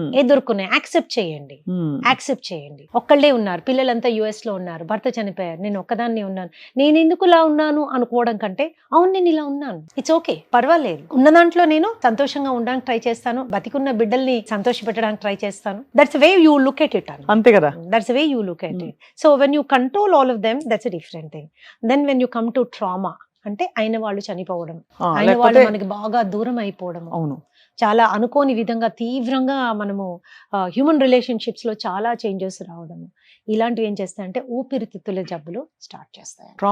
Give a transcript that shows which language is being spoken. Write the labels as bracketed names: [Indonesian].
[Telugu] ఎదుర్కొనే, యాక్సెప్ట్ చేయండి. ఒక్కళ్ళే ఉన్నారు, పిల్లలంతా US లో ఉన్నారు, భర్త చనిపోయారు, నేను ఒక్కదాన్ని ఉన్నాను, నేను ఎందుకు ఇలా ఉన్నాను అనుకోవడం కంటే, అవును నేను ఇలా ఉన్నాను, [English] it's okay, [Telugu] పర్వాలేదు, ఉన్న దాంట్లో నేను సంతోషంగా ఉండడానికి ట్రై చేస్తాను, బతికున్న బిడ్డల్ని సంతోష పెట్టడానికి ట్రై చేస్తాను. [English] That's way you look at it. [Telugu] అంతే కదా. [English] That's the way you look at it. So when you control all of them, that's a different thing. Then when you come to trauma, [Telugu] అంటే అయిన వాళ్ళు చనిపోవడం, అయిన వాళ్ళు మనకి బాగా దూరం అయిపోవడం, చాలా అనుకోని విధంగా తీవ్రంగా మనము హ్యూమన్ రిలేషన్షిప్స్ లో చాలా చేంజెస్ రావడం, ఇలాంటివి ఏం చేస్తాయంటే ఊపిరితిత్తుల జబ్బులు స్టార్ట్ చేస్తాయి.